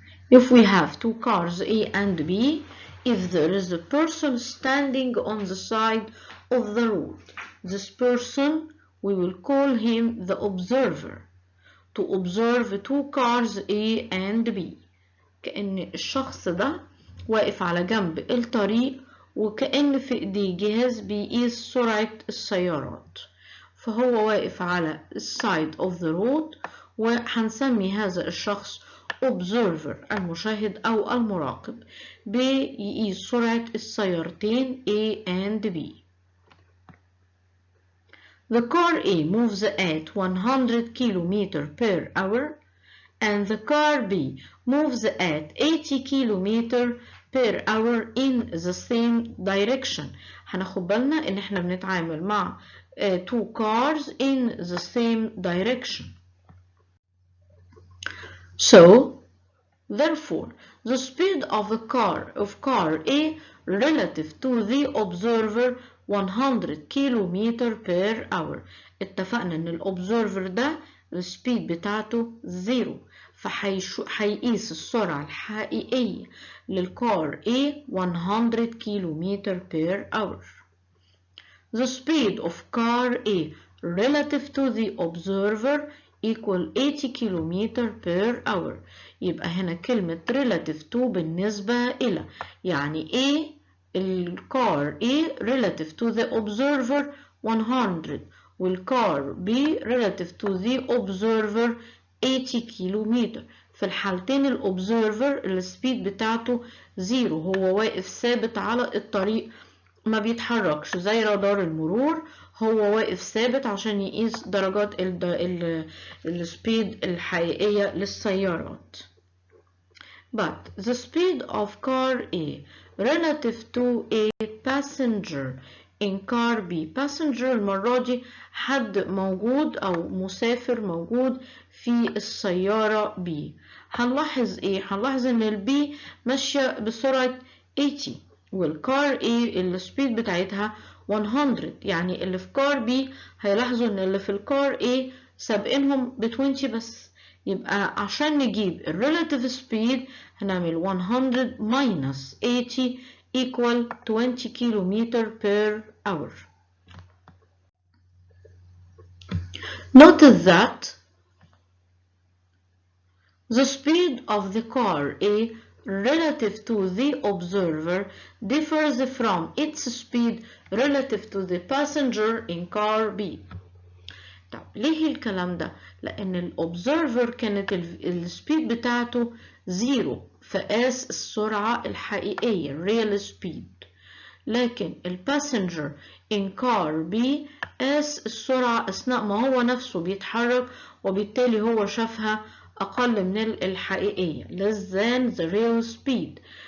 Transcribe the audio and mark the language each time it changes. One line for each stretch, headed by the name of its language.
English: If we have two cars A and B, if there is a person standing on the side of the road, this person we will call him the observer. To observe two cars A and B.
Arabic: كأن الشخص ده واقف على جنب الطريق وكأن في ايديه جهاز بيقيس سرعة السيارات، فهو واقف على السايد
English: of the road،
Arabic: وهنسمي هذا الشخص observer المشاهد أو المراقب، بيقيس سرعة السيارتين A and B.
English: The car A moves at 100 km per hour and the car B moves at 80 km per hour in the same direction.
Arabic: هناخد بالنا ان احنا بنتعامل مع
English: two cars in the same direction. So, therefore, the speed of car A relative to the observer 100 km per hour.
Arabic: اتفقنا ان الobserver ده السبيد بتاعته 0، فهيقيس السرعة الحقيقية للكار A
English: 100 km per hour. The speed of car A relative to the observer equal 80 km per hour.
Arabic: يبقى هنا كلمة relative to بالنسبة إلى، يعني A الكار A
English: relative to the observer
Arabic: 100 والكار B relative to the observer 80 كيلومتر. في الحالتين الأوبزرفر السبيد بتاعته 0، هو واقف ثابت على الطريق ما بيتحركش زي رادار المرور، هو واقف ثابت عشان يقيس درجات السبيد الحقيقية للسيارات.
English: But the speed of car A relative to a passenger in car B.
Arabic: passenger المرة دي حد موجود أو مسافر موجود في السيارة B. هنلاحظ إيه؟ هنلاحظ إن البي ماشية بسرعة 80 والكار A السبيد بتاعتها 100، يعني اللي في كار B هيلاحظوا إن اللي في الكار A سابقينهم ب 20 بس. يبقى عشان نجيب الريلاتيف سبيد هنعمل
English: 100 minus 80 equal 20 km per hour. Notice that the speed of the car A relative to the observer differs from its speed relative to the passenger in car B.
Arabic: طب ليه الكلام ده؟ لأن الأوبزرفر كانت السبيد بتاعته 0، فقاس السرعة الحقيقية
English: real speed،
Arabic: لكن الباسنجر
English: in car B
Arabic: قاس السرعة أثناء ما هو نفسه بيتحرك، وبالتالي هو شافها أقل من الحقيقية
English: less than the real speed.